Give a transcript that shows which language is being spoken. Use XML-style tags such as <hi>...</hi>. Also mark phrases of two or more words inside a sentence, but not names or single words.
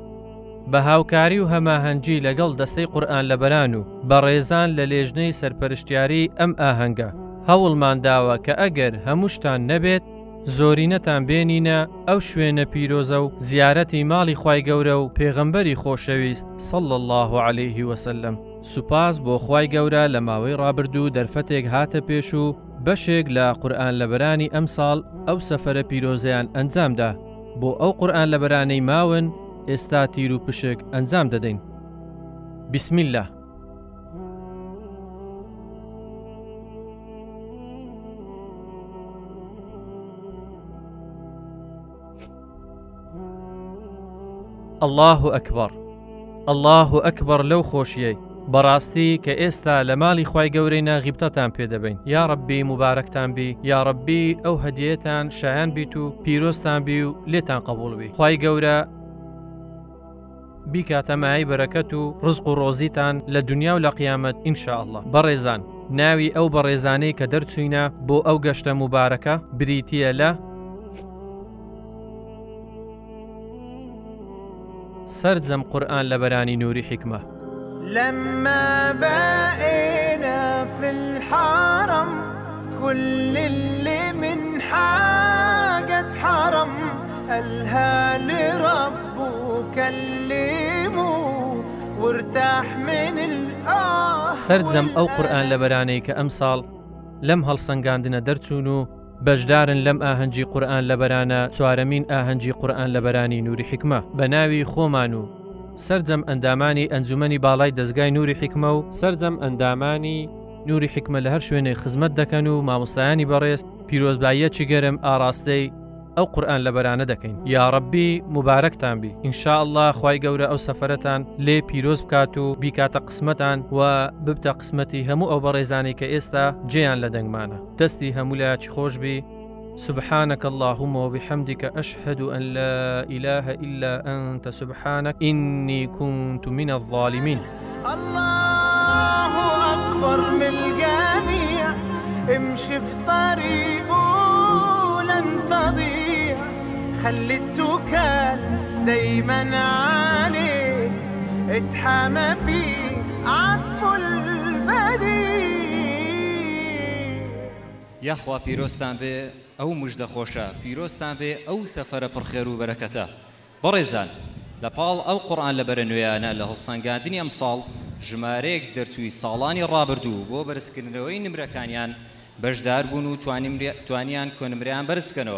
<ckb>بە هاوکاری و هەماهەنگی لەگەڵ دەستەی قورئان لەبەران و بەڕێزان لە لێژنەی سەرپەرشتیاری ئەم ئاهەنگە هەوڵمان داوە کە ئەگەر هەمووشتان نەبێت زۆرینەتان بێنینە ئەو شوێنە پیرۆزە و زیارەتی ماڵی خوای گەورە و پێغەمبەری خۆشەویست</ckb> <ar>صلی الله عليه وسلم.</ar> <ckb>سوپاس بۆ خوای گەورە لە ماوەی ڕابردوو دەرفەتێک هاتە پێش و بەشێک لە قورئان لەبەرانی ئەم ساڵ ئەو سەفەرە پیرۆزەیان ئەنجامدا. بۆ ئەو قورئان لەبەرانەی ماون ئێستا تیر و پشک ئەنجام دەدەین.</ckb> <ar>بسم الله. الله ئەکبەر. الله ئەکبەر</ar> <ckb>لەو خۆشیەی بەڕاستی کە ئێستا لە ماڵی خوای گەورەی ناغیبتەتان پێدەبین.</ckb> <ar>یا ڕەبی</ar> <ckb>مبارەکتان بی،</ckb> <ar>یا ڕەبی</ar> <ckb>ئەو هەدیەتان شایان بیت و پیرۆستان بی و لێتان قبول بی. خوای گەورە بیکاتە مای بەرەکەت و ڕزق و ڕۆزیتان لە دنیا و لە قیامەت</ckb> <ar>ئینشاء الله.</ar> <ckb>بەڕێزان، ناوی ئەو بەڕێزانەی کە دەرچوینە بۆ ئەو گەشتە مبارەکە بریتیە لە سرجەم قورئان لەبەرانی نوری حیکمە.</ckb> <ar>لما بقينا في الحرم كل اللي من حاجة حرم قالها لربه كلمه وارتاح من الآه.</ar> <ckb>سرجەم ئەو قورئان لەبەرانەی کە ئەم ساڵ لەم هەڵسەنگاندنە دەرچوون و بەشدارن لەم ئاهەنگی قورئان لەبەرانە چوارەمین ئاهەنگی قورئان لەبەرانی نوری حیکمە. بە ناوی خۆمان و سرجەم ئەندامانی ئەنجومەنی باڵای دەستگای نوری حیکمە و سرجەم ئەندامانی نوری حیکمە لە هەر شوێنێ خزمەت دەکەن و مامۆستایانی بەڕێز پیرۆزباییەکی گەرم ئاراستەی ئەو قورئان لەبەرانە دەکەین.</ckb> <ar>یا ڕەبی</ar> <ckb>مبارەکتان بی.</ckb> <ar>ئینشاء الله</ar> <ckb>خوای گەورە ئەو سەفەرەتان لێ پیرۆز بکات و بیکاتە قسمەتان و ببتە قسمەتی هەموو ئەو بەڕێزانی کە ئێستا جێیان لە دەنگمانە. دەستی هەموو لایەکی خۆش بی.</ckb> <ar>سبحانك اللهم وبحمدك أشهد أن لا إله إلا أنت سبحانك إني كنت من الظالمين. الله أكبر من الجميع امشي في طريقه لن تضيع خلي التوكل دايما عليه اتحامى فيه عطف البديع.</ar> <ckb>یاخوا پیرۆستان بێ ئەو مژدە خۆشە، پیرۆستان بێ ئەو سەفەرە پڕخێر و بەرەکەتە. بەڕێزان، لە پاڵ ئەو قورئان لەبەرە نوێیانە لە هەڵسەنگاندنی ئەم ساڵ ژمارەیەک دەرچووی ساڵانی ڕابردوو بۆ بەرزکردنەوەی نمرەکانیان بەشدار بوون و توانیان کۆنمرەیان بەرز بکەنەوە.</ckb>